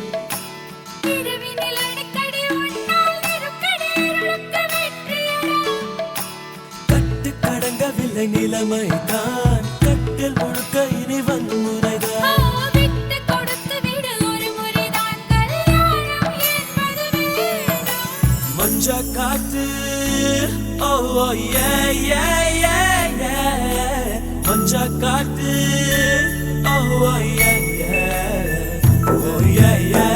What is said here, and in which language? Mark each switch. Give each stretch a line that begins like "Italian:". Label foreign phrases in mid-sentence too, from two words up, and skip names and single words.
Tamil: கட்டு கடங்கவில்லை நிலைமை தான் கட்டில் முழுக்க இனி வன்முறைதான் மஞ்ச காத்து
English: oh yeah, yeah, yeah, yeah.
Tamil: மஞ்ச காத்து
English: oh yeah, yeah. Oh yeah, yeah.